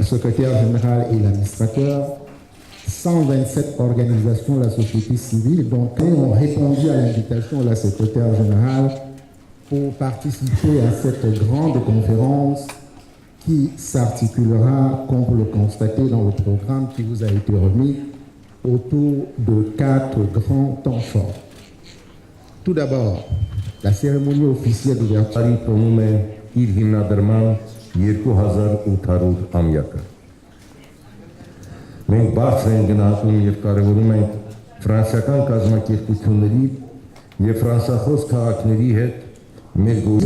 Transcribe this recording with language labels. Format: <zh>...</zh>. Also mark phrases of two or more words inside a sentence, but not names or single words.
<fr>secrétaire générale et l'administrateur, 127 organisations de la société civile dont ont répondu à l'invitation de la secrétaire générale pour participer à cette grande conférence qui s'articulera, comme vous le constatez dans le programme qui vous a été remis, autour de 4 grands temps forts. Tout d'abord, la cérémonie officielle d'ouverture.</fr> <hy>Մենք բարձր ենք գնահատում եւ կարեւորում ենք ֆրանսիական կազմակերպությունների եւ ֆրանսախոս քաղաքների հետ մեր</hy>